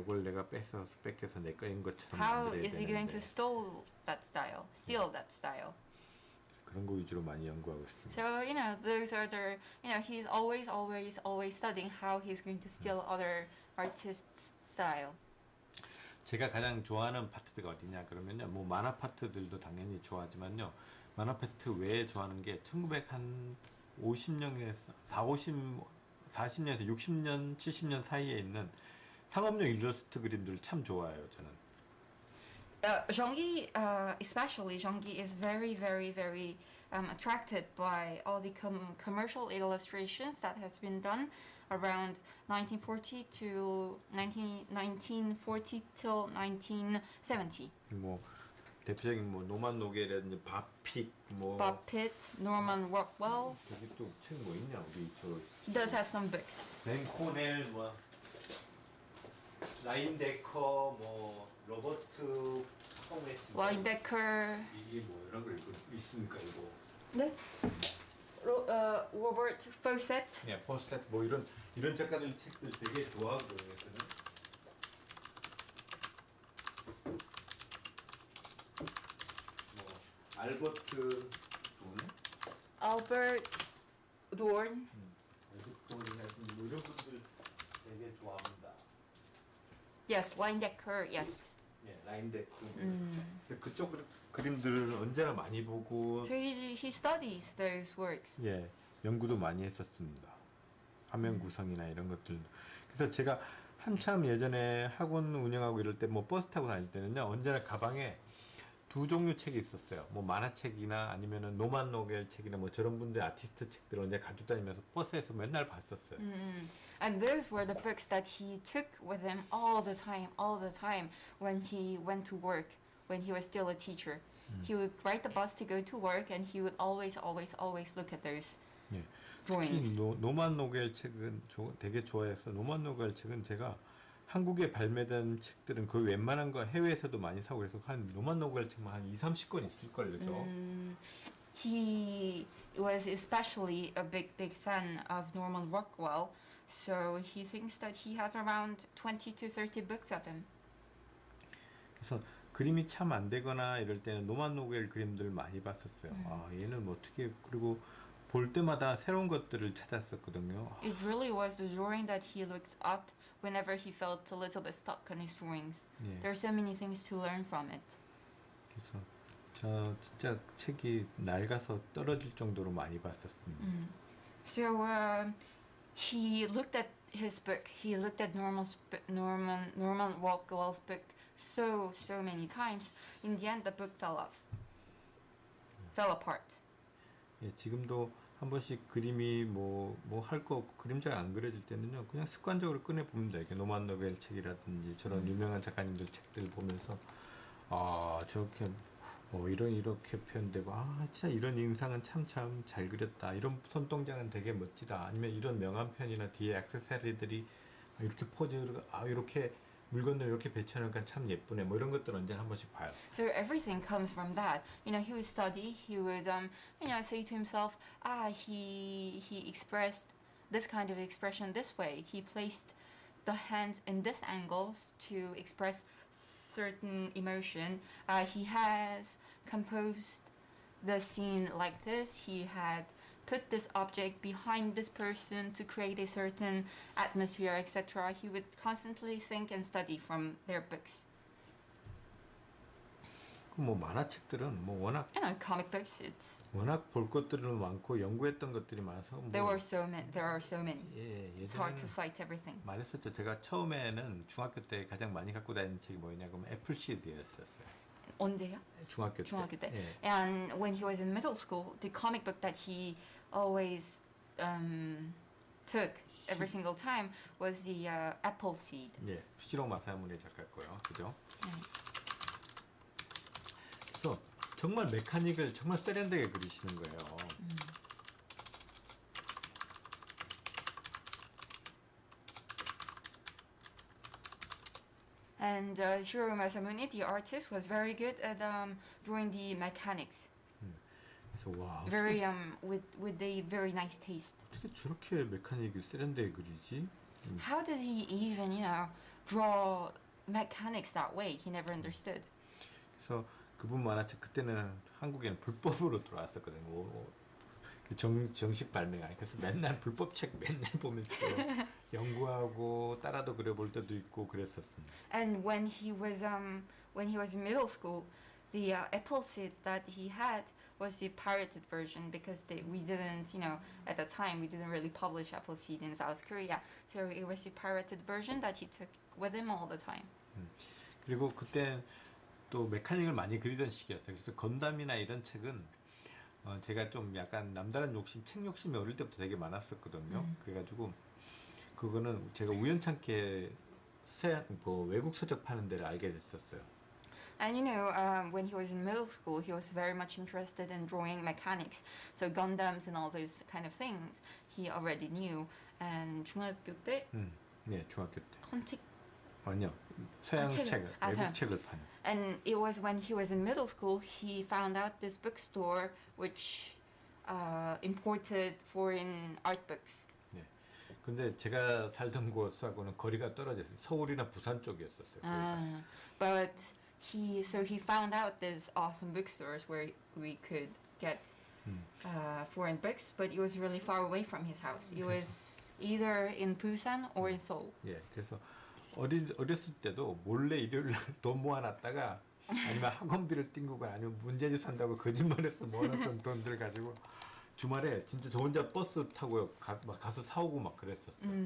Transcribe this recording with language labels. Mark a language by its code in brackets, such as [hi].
[ko] 이걸 내가 뺏겨서 내 거인 것처럼 [en] How [ko] 만들어야 [en] is he going [ko] 되는데 [en] to steal that style? [ko] 그런 거 위주로 많이 연구하고 있습니다. [en] So, those are the, he's always studying how he's going to steal other artists' style. [ko] 제가 가장 좋아하는 파트가 어디냐 그러면요. 뭐 만화 파트들도 당연히 좋아하지만요. 만화 파트 외에 좋아하는 게 1950년에서 40년에서 60년, 70년 사이에 있는 상업용 일러스트 그림들 참 좋아해요, 저는. [en] Jeonggi, especially Jeonggi, is very, very, very attracted by all the commercial illustrations that has been done around 1940 to 1940 till 1970. [ko] 뭐 대표적인 뭐 노만 노겔이라든지 바픽 뭐 [en] Bob Pitt, Norman Rockwell. [ko] 저기 또 책 뭐 있냐 우리 저 [en] He does have some books. [ko] 벤 코넬 뭐 라인 데커 뭐 로버트 스코메치 [en] Linebecker. [ko] 이게 뭐 이런 거 있습니까 이거? 네. Robert Fawcett. 예, 포스트 뭐 이런 작가들 책들 되게 좋아하거든요. 저는. 뭐 알버트 돈, [en] Albert Dorn. [ko] 알버트 돈이나 뭐 이런 분들 되게 좋아합니다. [en] Yes, Linebecker. Yes. [ko] 예, 라인 데커. 그쪽 그림들을 언제나 많이 보고 [en] So he studies those works. [ko] 예, 연구도 많이 했었습니다. 화면 구성이나 이런 것들. 그래서 제가 한참 예전에 학원 운영하고 이럴 때 뭐 버스 타고 다닐 때는요, 언제나 가방에 두 종류 책이 있었어요. 뭐 만화책이나 아니면은 노만 노겔 책이나 뭐 저런 분들 아티스트 책들을 언제 가지고 다니면서 버스에서 맨날 봤었어요. [en] And those were the books that he took with him all the time when he went to work, when he was still a teacher. He would ride the bus to go to work, and he would always look at those [ko] 예. [en] drawings. [ko] 특히 노만 노겔 책은 되게 좋아해서 노만 노겔 책은 제가 한국에 발매된 책들은 거의 웬만한 거 해외에서도 많이 사고 그래서 한 노만 노겔 책만 한 2-30권 있을걸요. 그죠? [en] He was especially a big fan of Norman Rockwell, so he thinks that he has around 20 to 30 books of him. [ko] 그래서 그림이 참 안 되거나 이럴 때는 노만 노겔 그림들 많이 봤었어요. 아, 얘는 뭐 어떻게 그리고 볼 때마다 새로운 것들을 찾았었거든요. [en] It really was the drawing that he looked up whenever he felt a little bit stuck on his drawings. [ko] 예. [en] There are so many things to learn from it. [ko] 그래서 저 진짜 책이 낡아서 떨어질 정도로 많이 봤었습니다. [en] So he looked at his book. He looked at Norman Rockwell's book so many times. In the end, the book fell apart. [ko] 예, 지금도 한 번씩 그림이 뭐 할 거 없고 그림자가 안 그려질 때는요, 그냥 습관적으로 꺼내 봅니다. 이렇게 노만 노벨 책이라든지 저런 유명한 작가님들 책들 보면서 아 저렇게 이렇게 표현되고 아 진짜 이런 인상은 참 잘 그렸다. 이런 손동작은 되게 멋지다. 아니면 이런 명암 편이나 뒤에 액세서리들이 이렇게 포즈를 이렇게 물건을 이렇게 배치하니까 참 예쁘네. 뭐 이런 것들 언제나 한 번씩 봐요. [en] So everything comes from that. He would study. He would say to himself, he expressed this kind of expression this way. He placed the hands in this angles to express certain emotion. He has composed the scene like this. He had put this object behind this person to create a certain atmosphere, etc. He would constantly think and study from their books. [ko] 뭐 만화책들은 뭐 워낙 [en] You know, comic books. [ko] 워낙 볼 것들은 많고 연구했던 것들이 많아서 뭐 [en] There are so many. [ko] 예, [en] It's hard to [ko] 예전에는 [en] cite everything. [ko] 말했었죠. 제가 처음에는 중학교 때 가장 많이 갖고 다니는 책이 뭐였냐 그러면 애플시드였었어요. 언제요? 중학교 때. 중학교 때. 예. [en] And when he was in middle school, the comic book that he always took every single time was the Appleseed. [ko] 예, 푸시로 마사무네 작가 거요. 그죠? 네. 그래서 정말 메카닉을 정말 세련되게 그리시는 거예요. [en] And Shiro Masamune, the artist, was very good at drawing the mechanics. [ko] 그래서 와 [en] Very with a very nice taste. [ko] 어떻게 저렇게 메카닉을 세련되게 그리지? [en] How did he even, draw mechanics that way? He never understood. [ko] 그래서 그분 만화책 그때는 한국에는 불법으로 들어왔었거든요. 정식 발매가 아니고 그래서 맨날 불법책 맨날 보면서 연구하고 따라도 그려볼 때도 있고 그랬었습니다. [en] And when he was in middle school, the Appleseed that he had was the pirated version because we didn't, at the time we didn't really publish Appleseed in South Korea. So it was the pirated version that he took with him all the time. [ko] 그리고 그때 또 메카닉을 많이 그리던 시기였어요. 그래서 건담이나 이런 책은 제가 좀 약간 남다른 욕심, 책 욕심이 어릴 때부터 되게 많았었거든요. 그래가지고 그거는 제가 우연찮게 외국 서적 파는 데를 알게 됐었어요. [en] And when he was in middle school, he was very much interested in drawing mechanics. So Gundams and all those kind of things he already knew. And [ko] 중학교 때 네, 중학교 때. 헌책. 아니요, 서양 책을, 외국 서양. 책을 파는. [en] And it was when he was in middle school, he found out this bookstore which imported foreign art books. [ko] 네. 근데 제가 살던 곳하고는 거리가 떨어졌어요. 서울이나 부산 쪽이었었어요. [en] But he found out this awesome bookstores where we could get foreign books, but it was really far away from his house. It was either in Busan or in Seoul. [ko] 예, 그래서 어렸을 때도 몰래 일요일 날 돈 모아놨다가 아니면 학원비를 띵구거나 아니면 문제집 산다고 거짓말해서 모아놨던 돈들 가지고 주말에 진짜 저 혼자 버스 타고 가서 사오고 막 그랬었어요.